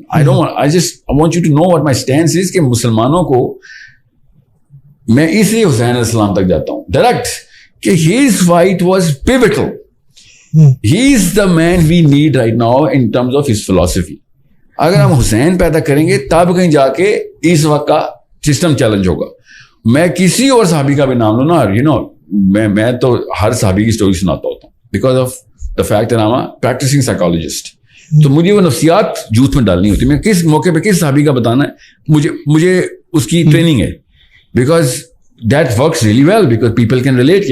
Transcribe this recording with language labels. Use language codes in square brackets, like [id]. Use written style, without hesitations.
[en] I just want you to know what my stance is, [ur] کہ مسلمانوں کو میں اس لیے حسین علیہ السلام تک جاتا ہوں ڈائریکٹ, کہ [en] his fight was pivotal. He is the man we need right now in terms of his philosophy. [ur] اگر ہم حسین پیدا کریں گے تب کہیں جا کے اس وقت کا سسٹم چیلنج ہوگا. میں کسی اور صحابی کا بھی نام لوں نا, میں تو ہر صحابی کی اسٹوری سناتا ہوتا ہوں, [en] Because of the fact that I'm a practicing psychologist. [ur] تو مجھے وہ نفسیات جوت میں ڈالنی ہوتی ہے, میں کس موقع پہ کس صحابی کا بتانا ہے, مجھے اس کی ٹریننگ ہے, [en] Because that works really well because people can relate.